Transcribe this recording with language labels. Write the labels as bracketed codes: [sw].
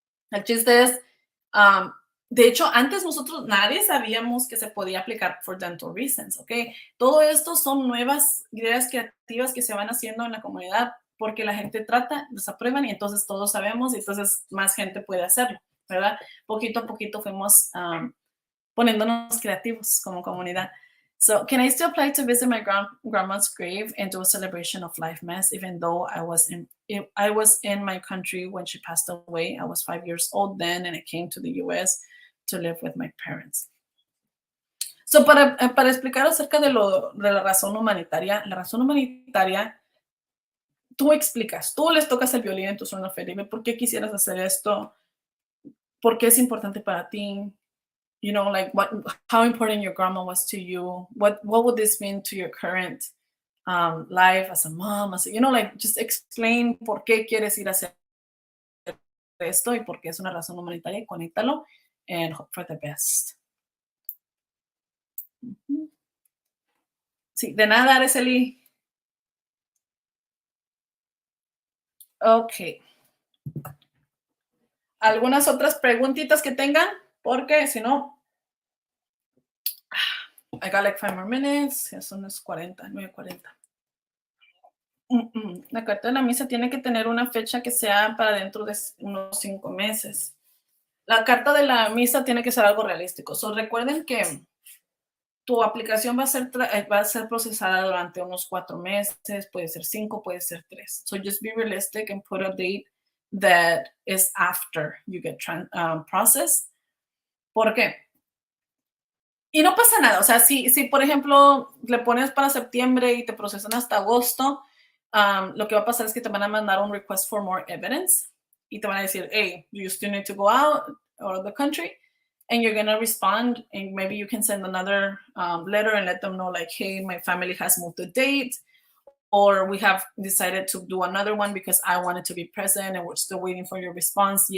[es] El chiste es, de hecho, antes nosotros nadie sabíamos que se podía aplicar [en] for dental reasons, [es] ¿ok? Todo esto son nuevas ideas creativas que se van haciendo en la comunidad porque la gente trata, los aprueban y entonces todos sabemos y entonces más gente puede hacerlo, ¿verdad? Poquito a poquito fuimos poniéndonos creativos como comunidad. [en] So, can I still apply to visit my grandma's grave and do a celebration of life mass, even though I was in my country when she passed away? I was 5 years old then, and I came to the U.S. to live with my parents. [es] So, para explicar acerca de la razón humanitaria, la razón humanitaria, tú explicas, tú les tocas el violín en tu zona feliz, ¿por qué quisieras hacer esto? ¿Por qué es importante para ti? [en] You know, like how important your grandma was to you. What would this mean to your current life as a mom? You know, like just explain [es] por qué quieres ir a hacer esto y por qué es una razón humanitaria y conéctalo [en] and hope for the best. [es] Sí, de nada, Araceli. [en] Ok. [es] ¿Algunas otras preguntitas que tengan? Porque si no, [en] I got like 5 more minutes. [es] Ya son las 40, 9:40. La carta de la misa tiene que tener una fecha que sea para dentro de unos 5 meses. La carta de la misa tiene que ser algo realístico. So, recuerden que tu aplicación va a ser procesada durante unos 4 meses, puede ser 5, puede ser 3. [en] So just be realistic and put a date that is after you get processed. [es] ¿Por qué? Y no pasa nada. O sea, si por ejemplo le pones para septiembre y te procesan hasta agosto, lo que va a pasar es que te van a mandar un [en] request for more evidence [es] y te van a decir, [en] hey, you still need to go out of the country, and you're going to respond, and maybe you can send another letter and let them know, like, hey, my family has moved the date, or we have decided to do another one because I wanted to be present and we're still waiting for your response.